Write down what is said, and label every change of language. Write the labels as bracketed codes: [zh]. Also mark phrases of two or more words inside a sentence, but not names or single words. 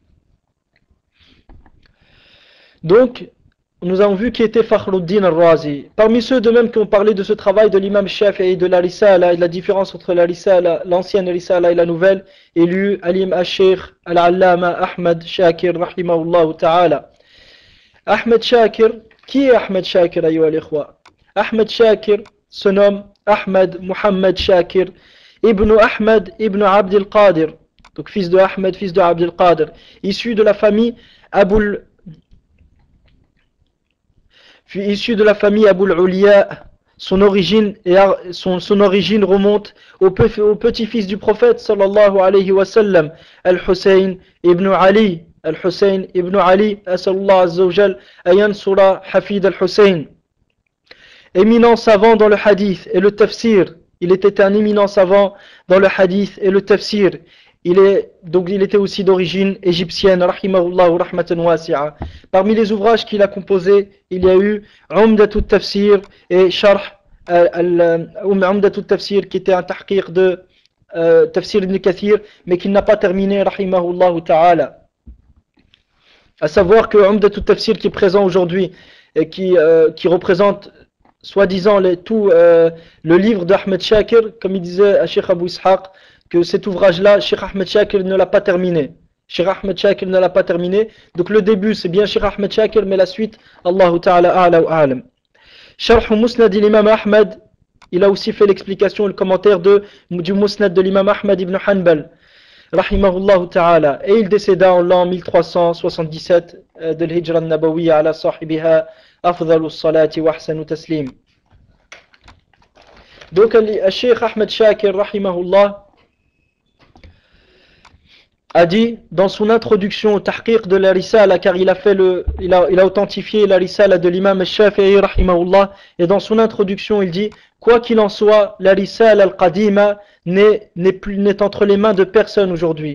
[fr] Donc, nous avons vu qui était Fakhruddin al-Razi. Parmi ceux de même qui ont parlé de ce travail de l'imam Shafi'i, de la Risala et de la différence entre la Risala, l'ancienne Risala et la nouvelle, il y eut Alim al-Sheikh al-Allama Ahmad Shakir [ar] رحمه الله تعالى. [fr] Ahmed Shakir, qui est Ahmed Shakir [ar] أيها الإخوة? [fr] Ahmed Shakir se nomme Ahmed Muhammad Shakir ibn Ahmed ibn Abd al-Qadir, donc fils de Ahmed, fils de Abd al-Qadir, issu de la famille Abu al-Uliya. Son origine remonte au petit-fils du prophète [ar] صلى الله عليه وسلم, [fr] Al-Hussein ibn Ali. Asallallahu azza wa jal ayansura hafid al-Hussein. Éminent savant dans le hadith et le tafsir. Il était un éminent savant dans le hadith et le tafsir. il était aussi d'origine égyptienne, [ar] رحمه الله رحمة واسعة. [fr] Parmi les ouvrages qu'il a composés, il y a eu Umdatut Tafsir et Sharh Umdatut Tafsir, qui était un tahqiq de Tafsir ibn Kathir, mais qu'il n'a pas terminé, [ar] رحمه الله تعالى. [fr] À savoir que Umdatut Tafsir, qui est présent aujourd'hui et qui représente soi-disant le livre d'Ahmed Shakir, comme il disait à Cheikh Abou Ishaq, que cet ouvrage-là, Cheikh Ahmed Shakir ne l'a pas terminé. Cheikh Ahmed Shakir ne l'a pas terminé. Donc le début, c'est bien Cheikh Ahmed Shakir, mais la suite, [ar] الله تعالى أعلى وأعلم. [fr] Sharh Musnad l'imam Ahmad, il a aussi fait l'explication et le commentaire du Musnad de l'imam Ahmad ibn Hanbal, [ar] رحمه الله تعالى. [fr] Et il décéda en l'an 1377 de l' [ar] هجرة النبوية على صاحبها أفضل صلاة وأحسن تسليم. [fr] Donc Cheikh Ahmed Shakir, rahimahullah, a dit dans son introduction au tahqiq de la Risala, car il a authentifié la Risala de l'imam al-Shafi'i rahimahullah, et dans son introduction il dit: quoi qu'il en soit, la Risala al-Qadima n'est entre les mains de personne aujourd'hui.